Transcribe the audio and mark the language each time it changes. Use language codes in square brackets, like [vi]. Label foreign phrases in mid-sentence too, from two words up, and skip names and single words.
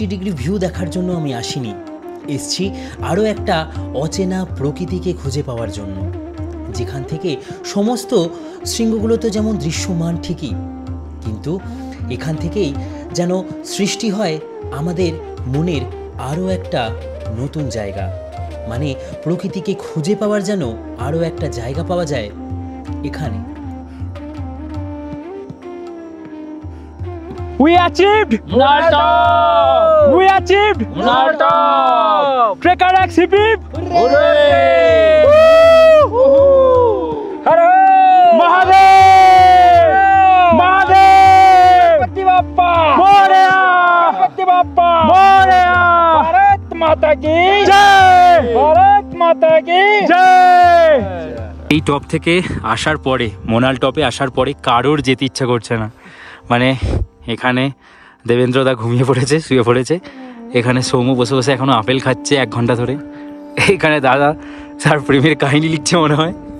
[bn] ডিগ্রি ভিউ দেখার জন্য আমি আসিনি, এসছি আরও একটা অচেনা প্রকৃতিকে খুঁজে পাওয়ার জন্য, যেখান থেকে সমস্ত শৃঙ্গগুলো তো যেমন দৃশ্যমান ঠিকই, কিন্তু এখান থেকেই যেন সৃষ্টি হয় আমাদের মনের আরও একটা নতুন জায়গা, মানে প্রকৃতিকে খুঁজে পাওয়ার যেন আরও একটা জায়গা পাওয়া যায় এখানে। [en] We achieved Munal Top! We achieved Munal Top! Trekker X hip hip! Hooray! [hi] हरे महादेव! [mr] Mahadev! पत्ती बाप्पा! मोरया! पत्ती बाप्पा! मोरया! [hi] भारत माता की जय! भारत माता की जय! [bn] এই টপ থেকে আসার পরে, মোনাল টপে আসার পরে কারোর যেতে ইচ্ছা করছে না। মানে এখানে দেবেন্দ্রদা ঘুমিয়ে পড়েছে, শুয়ে পড়েছে। এখানে সৌম্য বসে বসে এখনো আপেল খাচ্ছে 1 ঘন্টা ধরে। এখানে দাদা তার প্রেমের কাহিনী লিখছে মনে হয়।